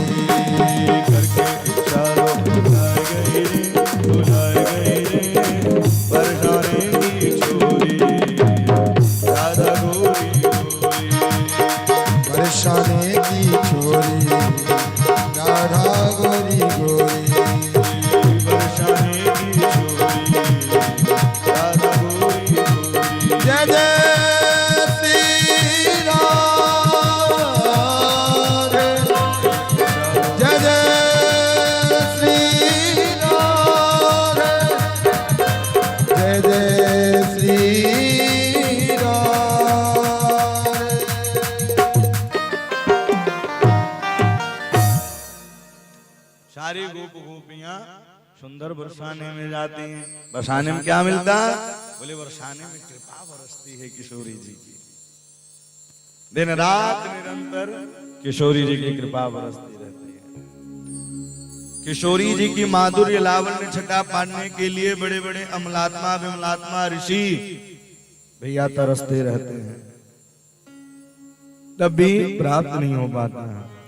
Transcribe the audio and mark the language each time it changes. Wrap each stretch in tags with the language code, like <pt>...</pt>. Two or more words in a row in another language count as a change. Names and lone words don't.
<hi>करके इशारों बुलाए गए रे, बुलाए गए रे, बरसाने की छोरी, राधा गोरी गोरी। हर्षाने की छोरी, राधा गोरी गोरी। बरसाने की छोरी, राधा गोरी गोरी। जय जय श्री राम, जय जय श्री राम, जय जय श्री राम। सारी गोप गोपियां सुंदर बरसाने में जाती हैं। बरसाने में क्या मिलता है? बोले बरसाने में कृपा बरसती है किशोरी जी की। दिन रात निरंतर किशोरी जी की कृपा बरसती रहती है। किशोरी जी की माधुर्य लावण्य छटा पाने के लिए बड़े बड़े अमलात्मा विमलात्मा ऋषि भैया तरसते रहते हैं, तब भी प्राप्त नहीं हो पाता है।</hi>